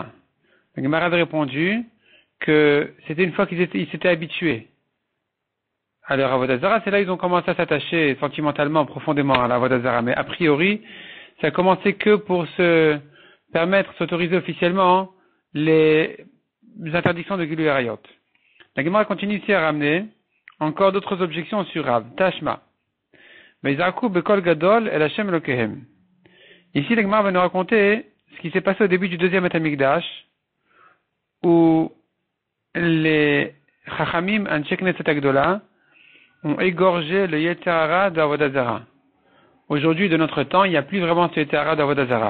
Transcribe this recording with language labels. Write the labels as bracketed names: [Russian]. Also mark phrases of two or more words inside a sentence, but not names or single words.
[French] La Gemara avait répondu que c'était une fois ils s'étaient habitués à leur [Hebrew] עבודה זרה, [French] c'est là qu'ils ont commencé à s'attacher sentimentalement, profondément à la [Hebrew] עבודה זרה. [French] Mais a priori, ça a commencé que pour se permettre, s'autoriser officiellement les interdictions de [Hebrew] גילוי עריות. [French] La Gemara continue ici à ramener encore d'autres objections sur Rav. Tashma. [Hebrew] ויזעקו בקול גדול אל השם אלוקיהם. [French] Ici, la Gemara va nous raconter ce qui s'est passé au début du deuxième [Hebrew] בית המקדש, [French] où les Chachamim [Hebrew] אנשי כנסת הגדולה [French] ont égorgé le Yetzirah d' [Hebrew] עבודה זרה. [French] Aujourd'hui, de notre temps, il n'y a plus vraiment ce Yetzirah d' [Hebrew] עבודה זרה.